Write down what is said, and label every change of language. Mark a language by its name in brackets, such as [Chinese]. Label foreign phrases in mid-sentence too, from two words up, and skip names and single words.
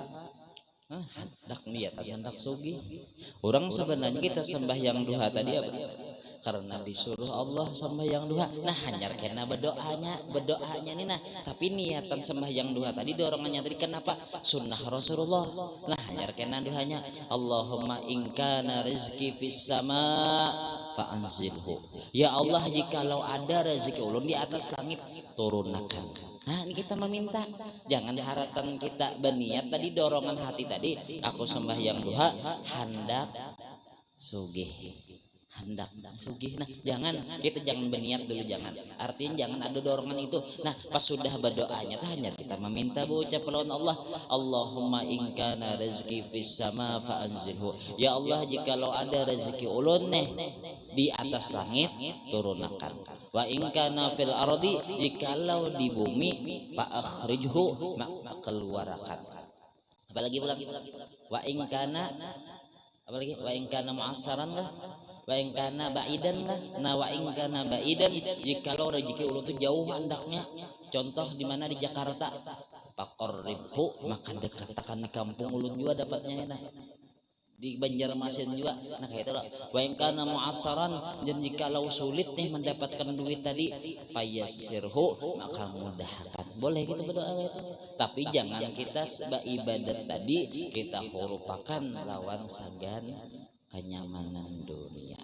[Banjar] Hendak niat hendak sugi. Orang sebenarnya kita sembahyang duha tadi apa? Karena disuruh Allah sembahyang duha. Nah hanyar kena berdoanya nih nah. [Indonesian] Tapi niatan sembahyang duha tadi dorongannya tadi kenapa? [Banjar] Sunnah Rasulullah. Nah hanyar kena duhanya [Arabic] اللهم إن كان رزقي في السماء فأنزله. [Banjar] Ya Allah jikalau ada rezeki ulun di atas langit turunkan. [Indonesian] Nah ini kita meminta, jangan harapan kita berniat tadi dorongan hati tadi aku sembahyang duha hendak sugih, hendak sugih. Nah kita jangan berniat dulu, jangan, artinya jangan ada dorongan itu. [Banjar] Nah pas sudah berdoanya tuh hanya kita meminta ucap lawan Allah, [Arabic] اللهم إن كان رزقي في السماء فأنزله. [Banjar] Ya Allah jikalau ada rezeki ulun nih di atas langit turunkan. [Arabic] وإن كان في الأرض, [Indonesian] jikalau di bumi [Arabic] فأخرجه, [Indonesian] maka keluarkan. [Arabic] Apalagi وإن كان, apalagi وإن كان معسرا lah, وإن كان بعيدا lah. Nah وإن كان بعيدا, [Banjar] jikalau rezeki ulun itu jauh hendaknya, contoh di mana di Jakarta, faqarribhu, maka dekatkan di kampung ulun juga dapatnya enak, di Banjarmasin juga. [Indonesian] Nah kayak itu loh. [Arabic] وإن كان معسرا, [Indonesian] dan jikalau sulit nih mendapatkan duit tadi, fayassirhu, maka mudahkan. Boleh kita berdoa itu. [Banjar] Tapi jangan kita ibadat tadi kita hurupakan lawan sagan kenyamanan dunia.